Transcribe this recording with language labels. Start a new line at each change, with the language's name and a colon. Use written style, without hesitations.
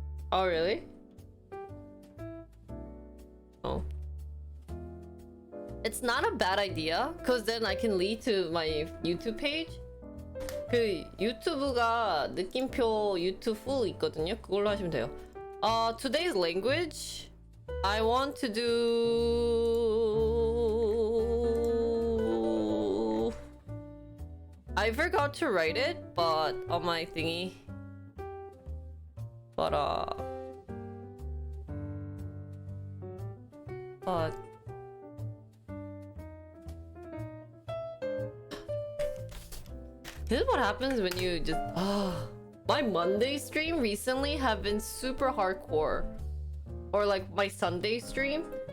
English: Oh, really? Oh. It's not a bad idea, cause then I can lead to my YouTube page.
Korean: 그 유튜브가 느낌표 유튜브 full 있거든요. 그걸로 하시면 돼요.
English: Today's language, I want to do. I forgot to write it, but on my thingy. But this is what happens when you just my Monday stream recently have been super hardcore, or like my Sunday stream.